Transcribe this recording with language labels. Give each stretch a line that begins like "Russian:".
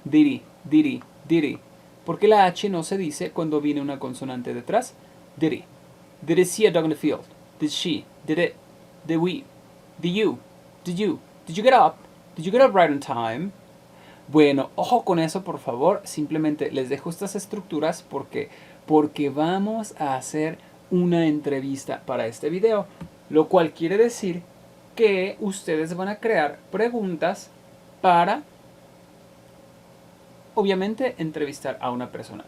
English: Did he.
Spanish: ¿Por qué la H no se dice cuando viene una consonante detrás?
English: Did he. Did he see a dog in the field? Did she? Did it? Did we? Did you? Did you get up? Did you get up right on time?
Spanish: Bueno, ojo con eso, por favor. Simplemente les dejo estas estructuras porque vamos a hacer una entrevista para este video, lo cual quiere decir que ustedes van a crear preguntas para, obviamente, entrevistar a una persona.